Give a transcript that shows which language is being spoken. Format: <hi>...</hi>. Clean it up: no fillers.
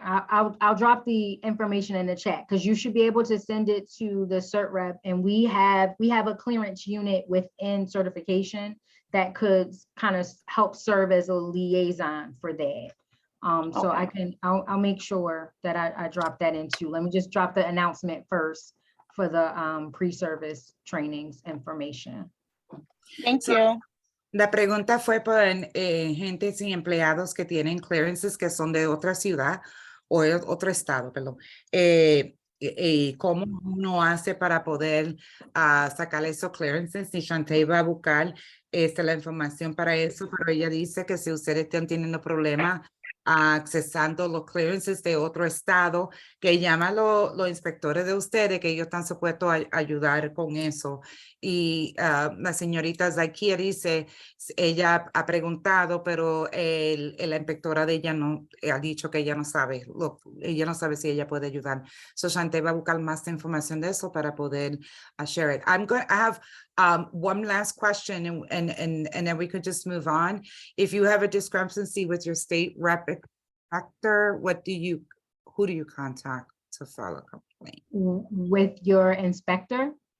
<en>I'll drop the information in the chat, because you should be able to send it to the cert rep, and we have a clearance unit within certification that could kind of help serve as a liaison for that. So Okay. I'll make sure that I drop that in too. Let me just drop the announcement first for the pre-service trainings information. Thank So, you.</en> <es>La pregunta fue por gentes y empleados que tienen clearances que son de otra ciudad o de otro estado, perdón. Y cómo uno hace para poder sacar esos clearances. Y Shantae va a buscar la información para eso, pero ella dice que si ustedes están teniendo problemas accesando los clearances de otro estado, que llama a los inspectores de ustedes, que ellos están supuestos a ayudar con eso. Y la señorita Zakia dice, ella ha preguntado, pero la inspectora de ella no ha dicho que ella no sabe, ella no sabe si ella puede ayudar. So Shantae va a buscar más información de eso para poder</es> <en>share it. I have one last question and then we could just move on. If you have a discrepancy with your state rep inspector, who do you contact to file a complaint? With your inspector?</en>